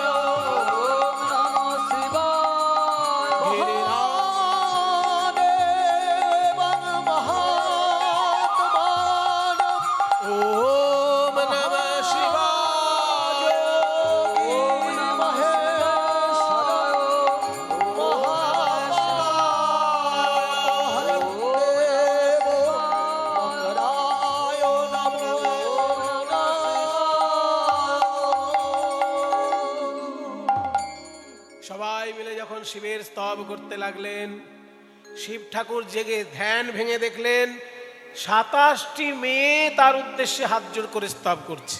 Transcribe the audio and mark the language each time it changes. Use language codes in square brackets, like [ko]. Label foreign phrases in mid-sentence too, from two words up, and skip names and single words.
[sa] ओम नमः शिवाय। महादेवं महात्मानं ओम नमः शिवाय, ओम नमः शिवाय। [bn] সবাই মিলে যখন শিবের স্তব করতে লাগলেন, শিব ঠাকুর জেগে ধ্যান ভেঙে দেখলেন 27টি মেয়ে তার উদ্দেশ্যে হাত জোড় করে স্তব করছে।